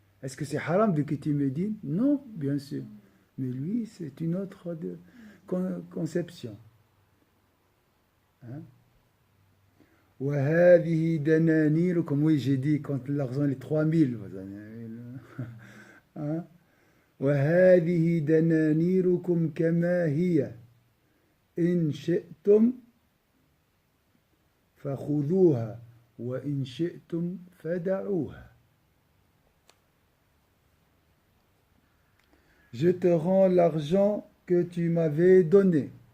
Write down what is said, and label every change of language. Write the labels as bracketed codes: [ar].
[fr] Est-ce que c'est haram de quitter Médine? Non, bien sûr. Mais lui, c'est une autre conception. Hein? [ar] وهذه دنانيركم, [fr] oui, j'ai dit, quand l'argent est 3000, vous hein? [ar] وهذه دنانيركم كما هي إن شئتم فخذوها وإن شئتم فدعوها. [fr] Je te rends l'argent que tu m'avais donné.